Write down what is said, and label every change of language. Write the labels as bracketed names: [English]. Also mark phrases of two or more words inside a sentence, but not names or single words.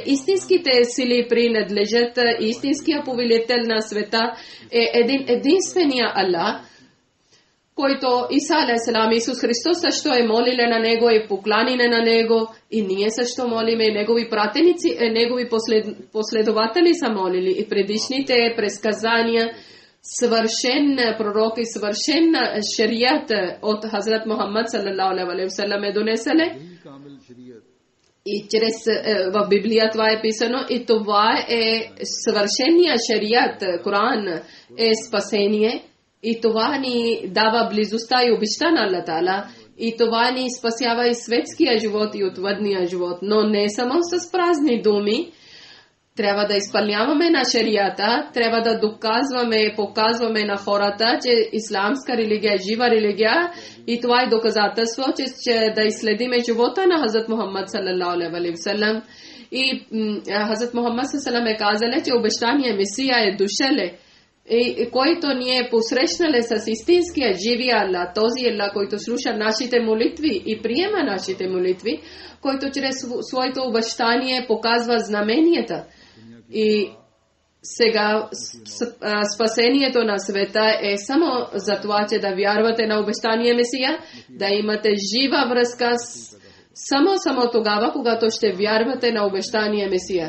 [Bulgarian] Истинските сили принадлежат, истинския повелител на света е единствения Аллах, който Иса алейхиссалам, Исус Христос също е молиле на него и покланиле на него, и ние също молиме, негови пратеници, негови последователи са молили, и предишните предсказания, свършен пророк и свършен шарият от Хазрат Мухаммад [Arabic] صلى الله عليه وسلم [Bulgarian] е донеселе. И чрез в Библия това е писано, и това е свършения шарият, Коран е спасение, и това ни дава близостта и обичта на Аллах Таала, и това ни спасява и светския живот и отвъдния живот, но не само с празни думи. Трябва да изпълняваме на шарията, трябва да доказваме, показваме на хората, че исламска религия е жива религия, и това е доказателство, че да изследиме живота на Хазрат Мухаммад [Arabic] صلى الله عليه وسلم. [Bulgarian] И Хазрат Мухаммад [Arabic] صلى الله عليه وسلم [Bulgarian] е казал, че обещания Месия е дошъл, и който ние посрещнали с истинския живия Аллах, този Аллах, който слуша нашите молитви и приема нашите молитви, който чрез своето обещание показва знаменията. И сега спасението на света е само за това, че да вярвате на обещания Месия, да имате жива връзка само тогава, когато ще вярвате на обещания Месия.